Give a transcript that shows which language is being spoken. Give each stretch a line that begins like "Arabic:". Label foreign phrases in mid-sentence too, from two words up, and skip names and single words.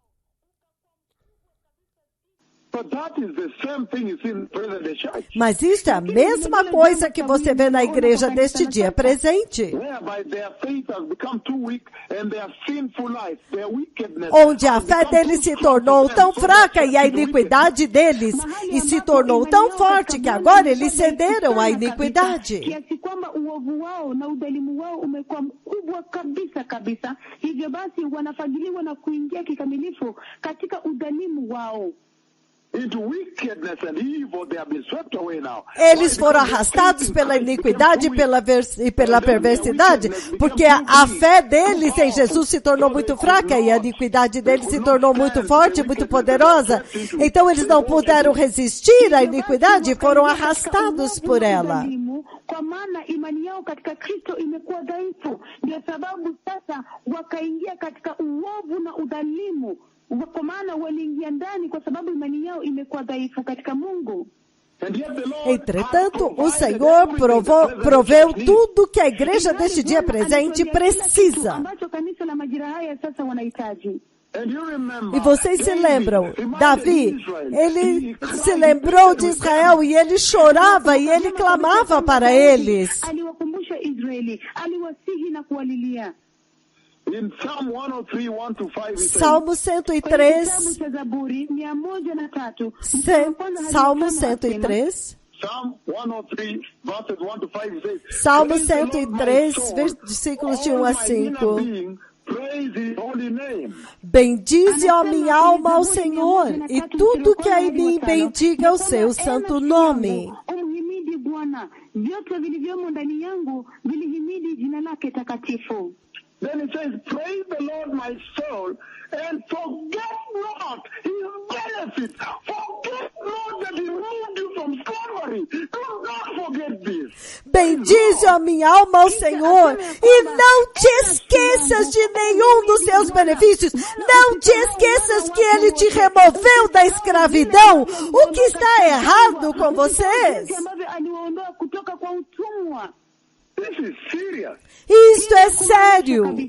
Portuguese: Mas isso é a mesma coisa que você vê na igreja deste dia presente. Onde a fé deles se tornou tão fraca e a iniquidade deles e se tornou tão forte que agora eles cederam à iniquidade.
Swahili: Hivyo basi wanafadhiliwa na kuingia kikamilifu katika udhalimu wao.
Portuguese: Eles foram arrastados pela iniquidade e pela perversidade, porque a fé deles em Jesus se tornou muito fraca e a iniquidade deles se tornou muito forte, muito poderosa. Então eles não puderam resistir à iniquidade e foram arrastados por ela.
Swahili: Kwa maana imani yao katika Kristo imekuwa dhaifu, ndio sababu sasa wakaingia katika uovu na udhalimu. Kwa maana waliingia ndani kwa sababu imani yao imekuwa dhaifu katika Mungu.
Portuguese: Entretanto, o Senhor proveu tudo que a igreja deste dia presente precisa.
Swahili: Ambacho kanisa la majira haya sasa wanahitaji.
Portuguese: E vocês se lembram, Davi, ele se lembrou de Israel e ele chorava e ele clamava para eles.
Swahili: Aliwakumbusha Israeli, aliwasihi na kuwalilia.
Portuguese: Salmo 103. Salmo 103. Salmo 103, versículos de 1 a 5. Bendize, ó minha alma, ao Senhor, e tudo que há em mim bendiga o seu santo nome.
English: Then it says, praise the Lord, my soul, and forget not his benefits. Forget not that he moved you from slavery. Do not forget this.
Portuguese: Bendize a minha alma ao Senhor e não te esqueças de nenhum dos seus benefícios. Não te esqueças que Ele te removeu da escravidão. O que está errado com vocês? Isto é sério.